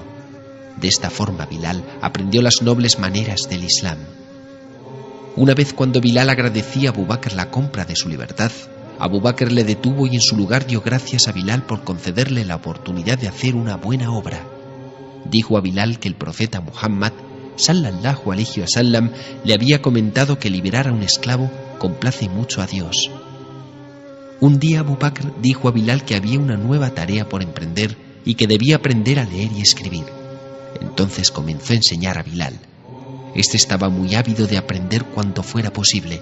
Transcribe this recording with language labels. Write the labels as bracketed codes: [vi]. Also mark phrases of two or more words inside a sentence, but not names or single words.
[es] De esta forma Bilal aprendió las nobles maneras del Islam. Una vez cuando Bilal agradecía a Abu Bakr la compra de su libertad, Abu Bakr le detuvo y en su lugar dio gracias a Bilal por concederle la oportunidad de hacer una buena obra. Dijo a Bilal que el profeta Muhammad, [ar] صلى الله عليه وسلم, [es] le había comentado que liberar a un esclavo complace mucho a Dios. Un día Abu Bakr dijo a Bilal que había una nueva tarea por emprender y que debía aprender a leer y escribir. Entonces comenzó a enseñar a Bilal. Este estaba muy ávido de aprender cuanto fuera posible.